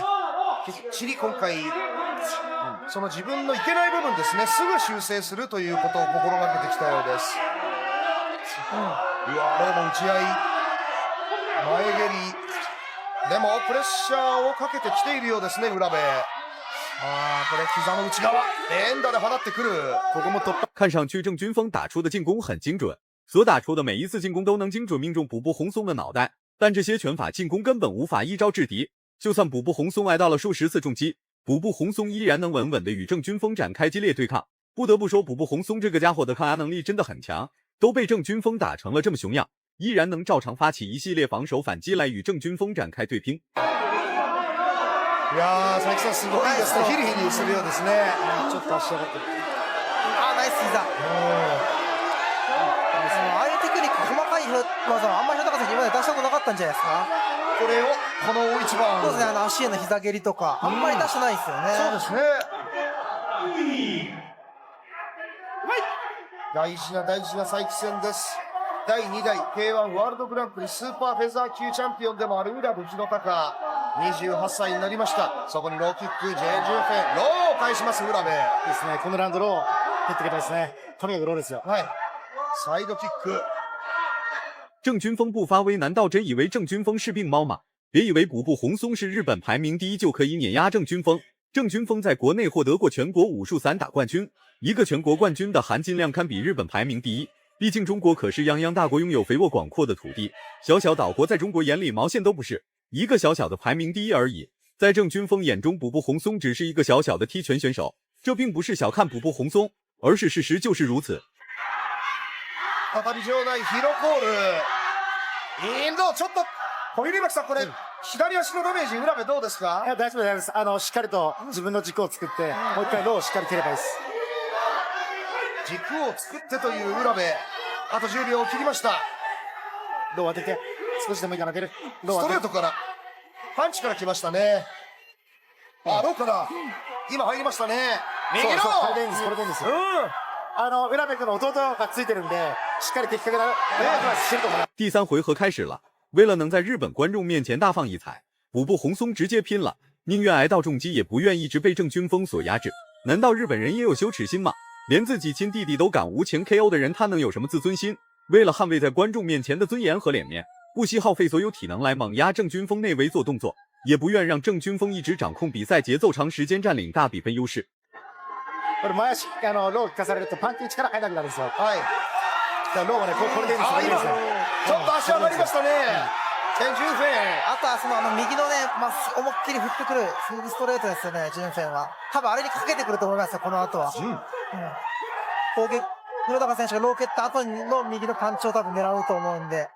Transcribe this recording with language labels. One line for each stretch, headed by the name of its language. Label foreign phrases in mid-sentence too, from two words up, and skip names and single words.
Japanese: きっちり今回、その自分のいけない部分ですね、すぐ修正するということを心がけてきたようです。うわ、ローの打ち合い、前蹴り、でもプレッシャーをかけてきているようですね、浦部。これ膝の内側、連打で放ってくる。ここも突破。
Chinese: 看上去郑军锋打出的进攻很精准，所打出的每一次进攻都能精准命中卜卜红松的脑袋，但这些拳法进攻根本无法一招制敌。就算卜卜红松挨到了数十次重击，卜卜红松依然能稳稳的与郑军锋展开激烈对抗。不得不说，卜卜红松这个家伙的抗压能力真的很强，都被郑军锋打成了这么熊样，依然能照常发起一系列防守反击来与郑军锋展开对拼。
Japanese: いやー、佐伯さんすごいですね。ヒリヒリするようですね。ちょっと足上がってる。ナイス膝。ああいうテクニック、細かい技はあんまり高選手今まで出したことなかったんじゃないですか。これをこの大一番。そうですね、足への膝蹴りとかあんまり出してないですよね。そうですね。大事な大事な佐伯戦です。第2代 K1 ワールドグランプリスーパーフェザー級チャンピオンでもある浦部弘隆、28歳になりました。そこにローキック、ジェイ・ジューフェン、ローを返します浦部ですね。このラウンドロー蹴ってきたですね。とにかくローですよ。はい。サイドキック。
Chinese: 郑军锋不发威，难道真以为郑军锋是病猫吗？别以为卜卜红松是日本排名第一就可以碾压郑军锋。郑军锋在国内获得过全国武术散打冠军，一个全国冠军的含金量堪比日本排名第一。毕竟中国可是泱泱大国，拥有肥沃广阔的土地，小小岛国在中国眼里毛线都不是，一个小小的排名第一而已。在郑军锋眼中，卜卜红松只是一个小小的踢拳选手，这并不是小看卜卜红松，而是事实就是如此。
Japanese: 再び場内ヒロコール。インドちょっと小比巻さん、これ左足のダメージ浦部どうですか？いや大丈夫です。しっかりと自分の軸を作って、もう一回ローをしっかり蹴ればいいです。軸を作ってという浦部、あと10秒を切りました。ロー当てて少しでもいいから蹴る。ロスー当てる。トレートからパンチから来ましたね。ローから今入りましたね。右のそうこれでいいんです。これでいいんですよ。浦部君の弟がついてるんで、しっかり的確なしてると思います。
Chinese: 第3回合开始了，为了能在日本观众面前大放异彩，卜卜红松直接拼了，宁愿挨到重击也不愿一直被郑军锋所压制。难道日本人也有羞耻心吗？连自己亲弟弟都敢无情 KO 的人，他能有什么自尊心？为了捍卫在观众面前的尊严和脸面，不惜耗费所有体能来猛压郑军锋内围做动作，也不愿让郑军锋一直掌控比赛节奏，长时间占领大比分优势。
Japanese: これ前足ロー効かされるとパンチに力入らなくなるんですよ。はい。だからローはね、これでいいんですよ。今ちょっと足上がりましたね。チェン・ジュンフェン。あとはその右のね、思いっきり振ってくるストレートですよね、ジュンフェンは。多分あれにかけてくると思いますよ、この後は。攻撃、弘隆選手がロー蹴った後の右のパンチを多分狙うと思うんで。